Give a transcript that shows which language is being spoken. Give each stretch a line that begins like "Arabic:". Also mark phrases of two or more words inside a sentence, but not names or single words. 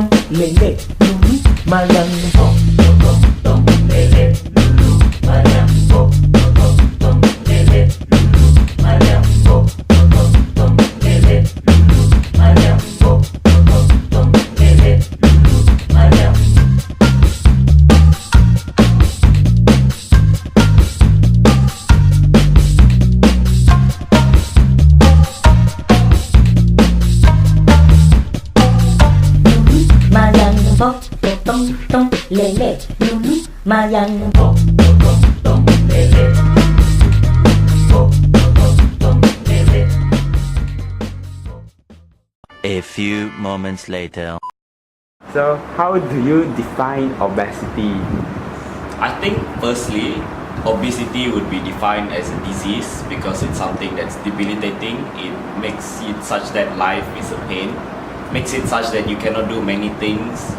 English: lele, lulu, mayang pop, tom, tom, lele, lulu, mayang pop, tom, tom, lele, lulu, mayang pop, tom, tom, lele, lulu, mayang pop, tom, tom, lele, lulu, mayang. Mayang pop, tong tong lele, lulu, mayang pop, tong tong lele, pop, tong tong lele. A few moments later. So, how do you define obesity? I think firstly, obesity would be defined as a disease because it's something that's debilitating. It makes it such that life is a pain, makes it such that you cannot do many things.